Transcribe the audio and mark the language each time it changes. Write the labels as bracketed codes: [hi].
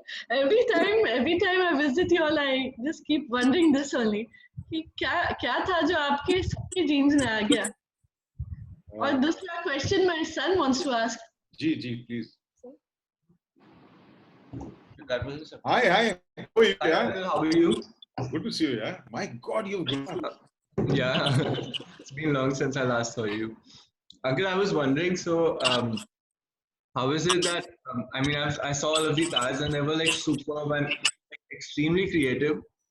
[en] every time I visit you all, I just keep wondering this only. [hi] कि क्या था जो आपके सबके जीन्स में आ गया? और दूसरा question [en] my son wants to ask. [hi] Ji [en] please. Hi. How are you? Good to see you. Yeah. My God, you've grown. Yeah, it's been long since I last saw you. Uncle, I was wondering, so how is it that I mean, I saw all of these ads and they were like superb and extremely creative.